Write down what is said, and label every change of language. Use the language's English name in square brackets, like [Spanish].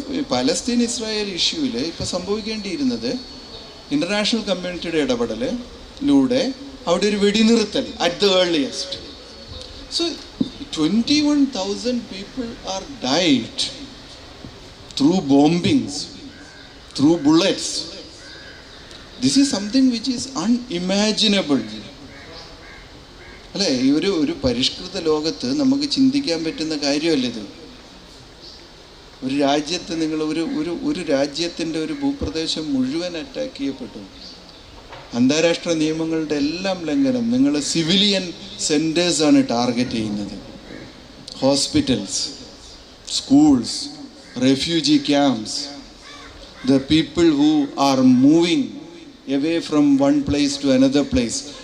[Malayalam] Palestine Israel ഇഷ്യൂവിൽ ഇപ്പോൾ സംഭവിക്കേണ്ടിയിരുന്നത് international കമ്മ്യൂണിറ്റിയുടെ ഇടപെടലിലൂടെ അവിടെ ഒരു വെടിനിർത്തൽ [English] At the earliest. So 21,000 people are died through bombings, through bullets. This is something which is unimaginable. [Malayalam] അല്ലേ? ഈ ഒരു പരിഷ്കൃത ലോകത്ത് നമുക്ക് ചിന്തിക്കാൻ പറ്റുന്ന കാര്യമല്ല ഇത്. ഒരു രാജ്യത്ത് നിങ്ങൾ ഒരു രാജ്യത്തിൻ്റെ ഒരു ഭൂപ്രദേശം മുഴുവൻ അറ്റാക്ക് ചെയ്യപ്പെട്ടു. അന്താരാഷ്ട്ര നിയമങ്ങളുടെ എല്ലാം ലംഘനം. നിങ്ങൾ സിവിലിയൻ സെൻറ്റേഴ്സാണ് ടാർഗറ്റ് ചെയ്യുന്നത്. [English] Hospitals, schools, refugee camps, the people who are moving away from one place to another place.